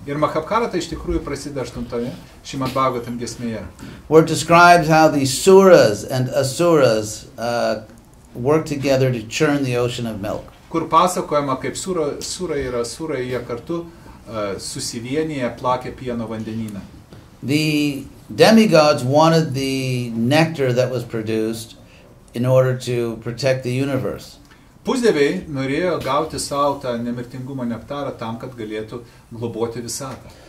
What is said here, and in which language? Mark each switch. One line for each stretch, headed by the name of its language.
Lithuanian: Ir Mahabharata iš tikrųjų prasideda 8 Srimad Bhagavatam giesmėje.
English: Where it describes how the Suras and Asuras work together to churn the ocean of milk.
Lithuanian: Kur pasakojama, kaip surai ir asurai jie kartu susivienyje plakė pieno vandenyną.
English: The demigods wanted the nectar that was produced in order to protect the universe.
Lithuanian: Pusdieviai norėjo gauti savo tą nemirtingumo nektarą tam, kad galėtų globoti visatą.